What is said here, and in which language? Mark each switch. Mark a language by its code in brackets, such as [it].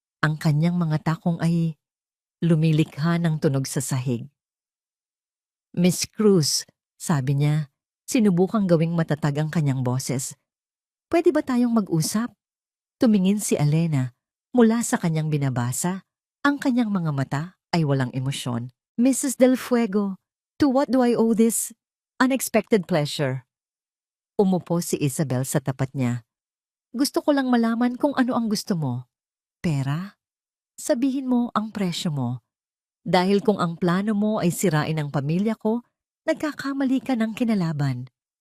[tl] Ang kanyang mga takong ay lumilikha ng tunog sa sahig. Miss Cruz, sabi niya, sinubukang gawing matatag ang kanyang boses. Pwede ba tayong mag-usap? Tumingin si Elena mula sa kanyang binabasa. Ang kanyang mga mata ay walang emosyon. [en] Mrs. Del Fuego, to what do I owe this unexpected pleasure? [tl] Umupo si Isabel sa tapat niya. Gusto ko lang malaman kung ano ang gusto mo. Pera? Sabihin mo ang presyo mo. Dahil kung ang plano mo ay sirain ang pamilya ko, nagkakamali ka ng kinalaban.